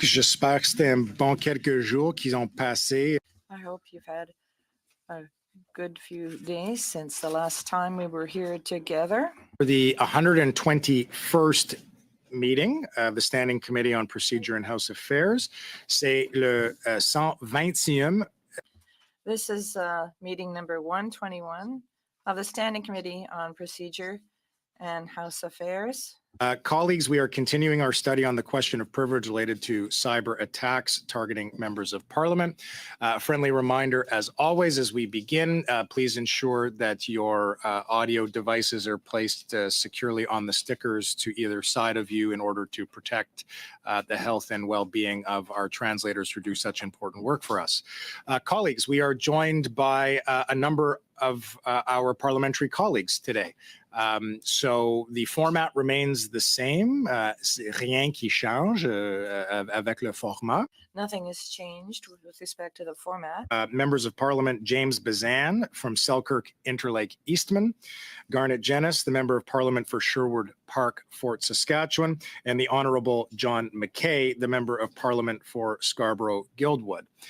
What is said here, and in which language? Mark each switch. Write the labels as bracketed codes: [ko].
[fr] J'espère que c'était un bon quelques jours qu'ils ont passé. [en] I hope you've had a good few days since the last time we were here together. For the 121st meeting of the Standing Committee on Procedure and House Affairs, [fr] c'est le 120e. [en] This is meeting number 121 of the Standing Committee on Procedure and House Affairs. Colleagues, we are continuing our study on the question of privilege related to cyber attacks targeting members of Parliament. Friendly reminder, as always, as we begin, please ensure that your audio devices are placed securely on the stickers to either side of you in order to protect the health and well-being of our translators who do such important work for us. Colleagues, we are joined by a number of our parliamentary colleagues today. So the format remains the same. [fr] Rien qui change avec le format. [en] Nothing has changed with respect to the format. Members of Parliament James Bazan from Selkirk Interlake Eastman, Garnet Jennis, the Member of Parliament for Sherwood Park, Fort Saskatchewan, and the Honourable John McKay, the Member of Parliament for Scarborough Guildwood.